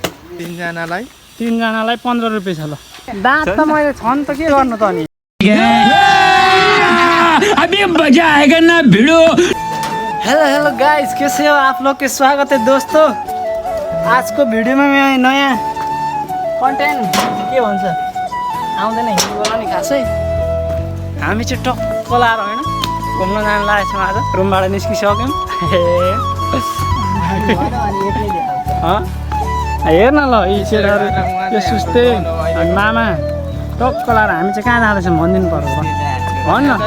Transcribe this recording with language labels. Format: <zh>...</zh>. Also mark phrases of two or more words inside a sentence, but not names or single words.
<ne>तीनजनालाई 15 रुपियाँ छ ल। दाँत त मैले छन् त के गर्नु त अनि।</ne> <hi>अभी मजा आएगा ना भिड़ो।</hi> <en>hello guys,</en> <hi>कैसे हो आप लोग के स्वागत है दोस्तों। आज को भिडियो में मैं</hi> <ne>नयाँ कन्टेन्ट के भन्छ आउँदैन हिन्दी बोल्न नि खासै। हामी चाहिँ टक्क लाएर होइन घुम्न जानु लागेको छौँ। आज रुमबाट निस्किसक्यौँ। हेर्न ल यी सेटहरू यो सुस्तै मामा टक्क लाएर हामी चाहिँ कहाँ जाँदैछौँ भनिदिनु पर्यो भन्न।</ne>